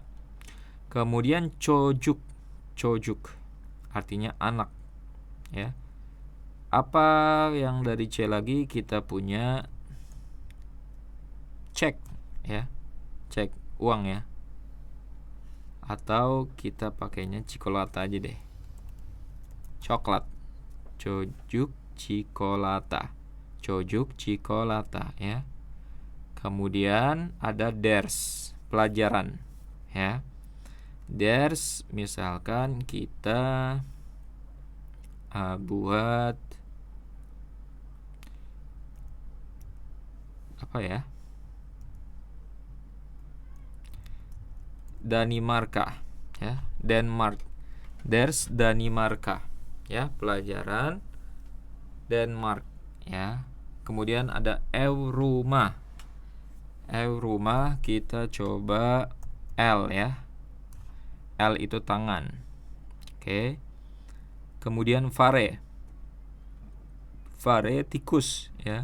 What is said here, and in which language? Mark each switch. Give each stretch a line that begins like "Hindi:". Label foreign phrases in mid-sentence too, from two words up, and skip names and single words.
Indonesian: Kemudian çocuk artinya anak ya. Apa yang dari C lagi? Kita punya cek ya. Cek uang ya. Atau kita pakainya cikolata aja deh. Coklat.
Turkish: Çocuk cikolata. Çocuk cikolata ya.
Indonesian: Kemudian ada ders, pelajaran ya. Ders misalkan kita buat apa ya? Danimarka ya, Denmark.
Turkish: Ders Danimarka
Indonesian: ya, pelajaran Denmark ya. Kemudian ada Eurumah. Eurumah kita coba L ya. L itu tangan. Oke. Kemudian Fare. Fare tikus ya.